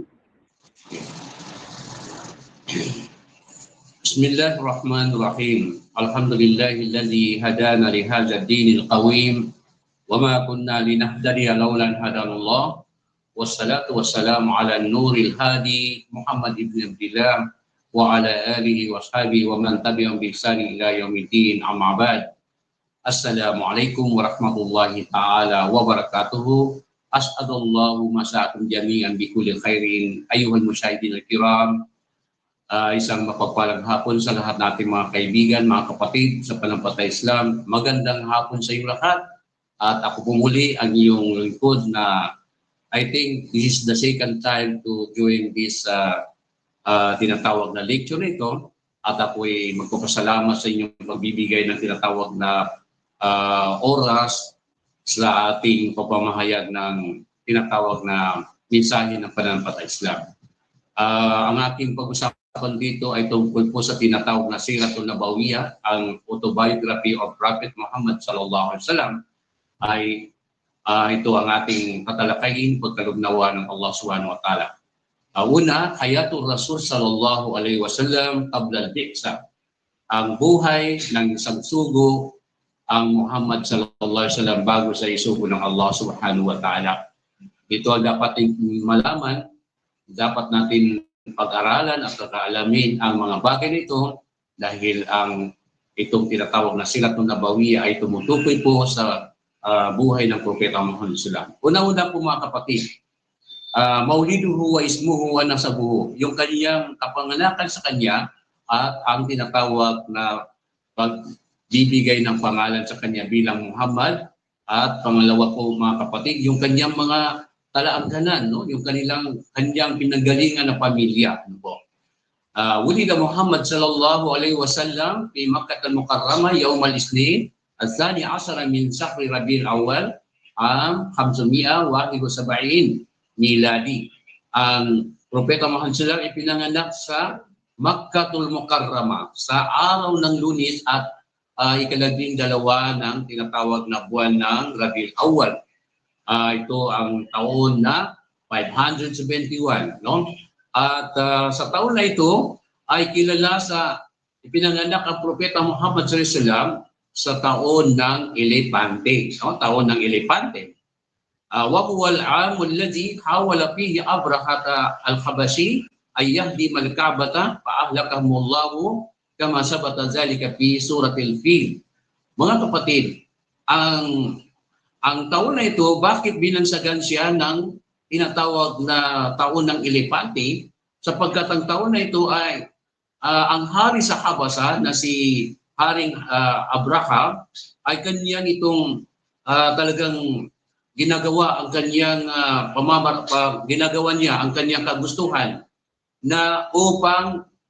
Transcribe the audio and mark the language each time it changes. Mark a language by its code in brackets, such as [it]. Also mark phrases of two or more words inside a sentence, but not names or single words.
[ar] Bismillahirrahmanirrahim. الحمد لله الذي هدانا لهذا الدين القويم وما كنا لنهتدي لولا أن هدانا الله. والصلاة والسلام على نور الهادي محمد بن عبد الله وعلى آله وأصحابه ومن تبعهم بإحسان إلى يوم الدين أما بعد. السلام عليكم ورحمة الله تعالى وبركاته. أسعد الله مساءكم جميعا بكل خير أيها المشاهدين الكرام. [tl] Isang mapagpalang hapon sa lahat nating mga kaibigan, mga kapatid sa panampalataya Islam. Magandang hapon sa iyong lahat. At ako po muli ang iyong lingkod na [en] I think this is the second time to join this [tl] tinatawag na lecture nito. At ako ay magpapasalamat sa inyong pagbibigay ng tinatawag na oras sa ating pagpamahayag ng tinatawag na mensahe ng pananampalataya Islam. Ang ating pag-usapan dito ay tungkol po sa tinatawag na Siratul Nabawiyah, ang [en] autobiography of Prophet Muhammad [ar] صلى الله عليه وسلم. [tl] Ay ito ang ating tatalakayin pagkalugnawa ng Allah [ar] سبحانه وتعالى. Una, حياة الرسول صلى الله عليه وسلم قبل البعثة. [tl] Ang buhay ng isang sugo, ang Muhammad [ar] صلى الله عليه وسلم [tl] bago sa isugo ng Allah [ar] سبحانه وتعالى. [tl] Ito ang dapat malaman, dapat natin pag-aralan at pag-aalamin ang mga bagay nito dahil itong tinatawag na Siratul Nabawiyah ay tumutukoy po sa buhay ng Propeta Muhammad [ar] صلى الله عليه وسلم. [tl] Una-una po mga kapatid, [ar] مولده واسمه ونسبه, [tl] yung kanyang kapanganakan sa kanya at ang tinatawag na pagbibigay ng pangalan sa kanya bilang Muhammad, at pangalawa po mga kapatid, yung kanyang mga talaangganan, no? Yung kanyang pinanggalingan na pamilya. Ano po? [ar] ولد محمد صلى الله عليه وسلم في مكة المكرمة يوم الإثنين الثاني عشر من شهر ربيع الأول عام 571 ميلادي. [tl] Ang Propeta Muhammad [ar] صلى الله عليه وسلم [tl] ipinanganak sa Makkatul Mukarramah sa araw ng Lunes at ika-12 ng tinatawag na buwan ng Rabiul Awwal. Ito ang taon na 571, no? At sa taon na ito ay kilala sa ipinanganak ang Propeta Muhammad [ar] صلى الله عليه وسلم [tl] sa taon ng Elepante, no? Taon ng Elepante. [ar] وهو العام الذي حاول فيه أبرهة الحبشي أن يهدم الكعبة فأهلكهم الله كما ثبت ذلك في سورة الفيل. [tl] Mga kapatid, ang taon na ito, bakit binansagan siya ng tinatawag na taon ng Elepante? Sapagkat ang taon na ito ay ang hari sa Habasa na si Haring Abraha ay kanyang itong talagang ginagawa ang kanyang ginagawa niya ang kanyang kagustuhan na upang